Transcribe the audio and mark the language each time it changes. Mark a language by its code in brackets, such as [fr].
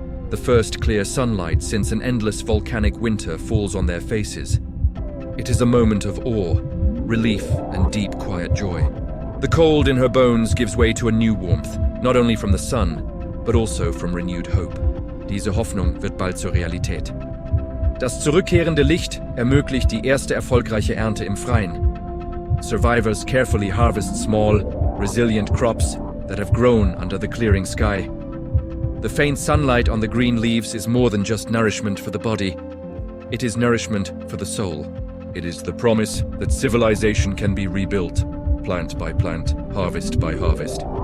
[en] The first clear sunlight since an endless volcanic winter falls on their faces. It is a moment of awe, relief, and deep, quiet joy. The cold in her bones gives way to a new warmth, not only from the sun, but also from renewed hope. [de] Diese Hoffnung wird bald zur Realität. Das zurückkehrende Licht ermöglicht die erste erfolgreiche Ernte im Freien. [en] Survivors carefully harvest small, resilient crops that have grown under the clearing sky. The faint sunlight on the green leaves is more than just nourishment for the body. It is nourishment for the soul. It is the promise that civilization can be rebuilt, plant by plant, harvest by harvest.